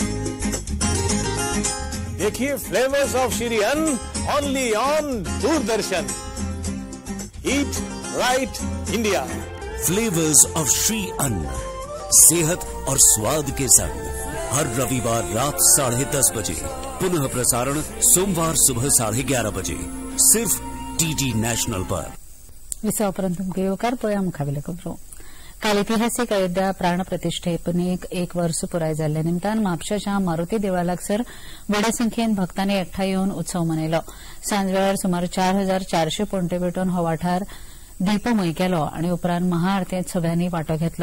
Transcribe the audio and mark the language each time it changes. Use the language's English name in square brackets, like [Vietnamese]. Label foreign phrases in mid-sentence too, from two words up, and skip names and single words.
[English] देखिए Flavours of Shri Anna only on Doordarshan. Eat Right India. [Hindi] फ्लेवर्स ऑफ श्री अन्न, सेहत और स्वाद के संग. हर रविवार रात 10:30 बजे, पुनः प्रसारण सोमवार सुबह 11:30 बजे, सिर्फ डीडी नॅशनल पर. [Konkani] विसा उपरांत तुमकां येवकार पळया मुखावेले खबरो. काल इतिहासीक अयोध्या प्राण प्रतिश्ठेपणेक 1 वर्स पुराय जाल्ल्या निमतान म्हापशाच्या मारुती देवळा लागसार व्हड्या संख्येन भक्तांनी एकठांय येवन उत्सव मनयलो. सांजवेळार सुमार 4,400 पणटे भेटून हो वाठार दीपमय केलो आनी उपरांत महाआरतेंत सगळ्यांनी वांटो घेतलो.